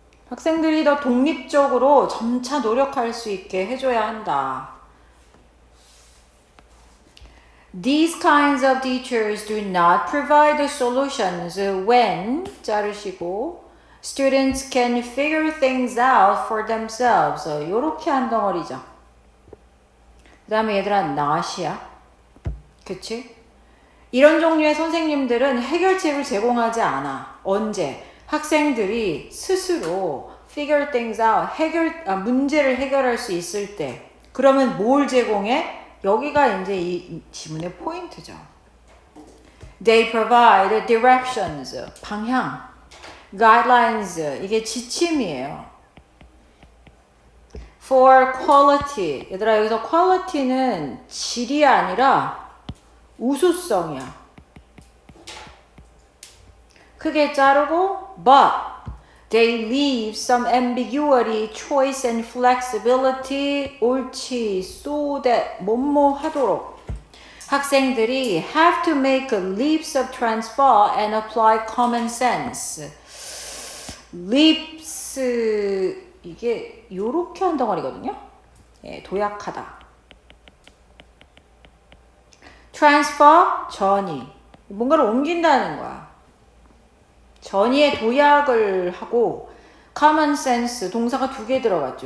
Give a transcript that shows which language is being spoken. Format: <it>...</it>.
<ko>학생들이 더 독립적으로 점차 노력할 수 있게 해줘야 한다.</ko> <en>These kinds of teachers do not provide the solutions when,</en> <ko>자르시고,</ko> <en>students can figure things out for themselves.</en> <ko>요렇게 한 덩어리죠. 그 다음에 얘들아, not이야. 그치? 이런 종류의 선생님들은 해결책을 제공하지 않아. 언제? 학생들이 스스로</ko> <en>figure things out,</en> <ko>문제를 해결할 수 있을 때. 그러면 뭘 제공해? 여기가 이제 이 지문의 포인트죠.</ko> <en>They provide directions,</en> <ko>방향,</ko> <en>guidelines,</en> <ko>이게 지침이에요.</ko> <en>For quality,</en> <ko>얘들아 여기서 quality는 질이 아니라 우수성이야. 크게 자르고</ko> <en>but they leave some ambiguity, choice and flexibility,</en> <ko>옳지,</ko> <en>so that</en> <ko>뭐뭐 하도록. 학생들이</ko> <en>have to make leaps of transfer and apply common sense.</en> <ko>leaps 이게 요렇게 한 덩어리거든요. 예, 도약하다. transfer, 전이. 뭔가를 옮긴다는 거야. 전이의 도약을 하고 common sense, 동사가 2개 들어갔죠.</ko>